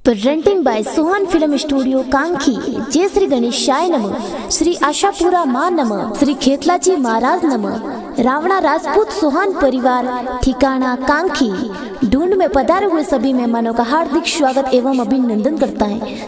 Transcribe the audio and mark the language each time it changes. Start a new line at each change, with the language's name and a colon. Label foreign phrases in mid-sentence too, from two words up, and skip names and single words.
English: Presenting by Sohan Film Studio कांखी।
Hindi: जय श्री गणेशाय नमः, श्री आशापुरा मां नमः, श्री खेतलाजी महाराज नमः। रावणा राजपूत सोहान परिवार, ठिकाना कांखी। ढूंढ में पधारे हुए सभी मेहमानों का हार्दिक स्वागत एवं अभिनंदन करता है।